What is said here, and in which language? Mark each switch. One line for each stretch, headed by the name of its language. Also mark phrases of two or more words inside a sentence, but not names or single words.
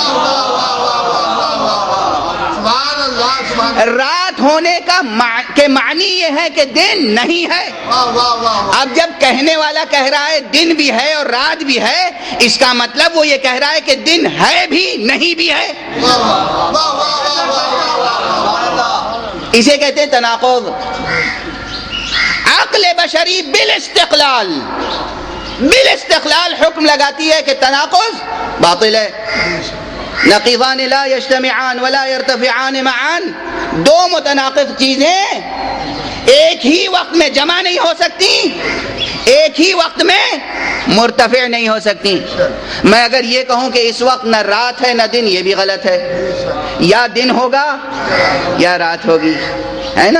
Urdu: رات ہونے کا معنی یہ ہے کہ دن نہیں ہے. اب جب کہنے والا کہہ رہا ہے دن بھی ہے اور رات بھی ہے، اس کا مطلب وہ یہ کہہ رہا ہے کہ دن ہے بھی نہیں بھی ہے. اسے کہتے ہیں تناقض. عقل بشری بالاستقلال حکم لگاتی ہے کہ تناقض باطل ہے.
Arabic: نقیضان لا یجتمعان ولا یرتفعان معان.
Urdu: 2 متناقض چیزیں ایک ہی وقت میں جمع نہیں ہو سکتی، ایک ہی وقت میں مرتفع نہیں ہو سکتی. میں اگر یہ کہوں کہ اس وقت نہ رات ہے نہ دن، یہ بھی غلط ہے. یا دن ہوگا یا رات ہوگی، ہے نا؟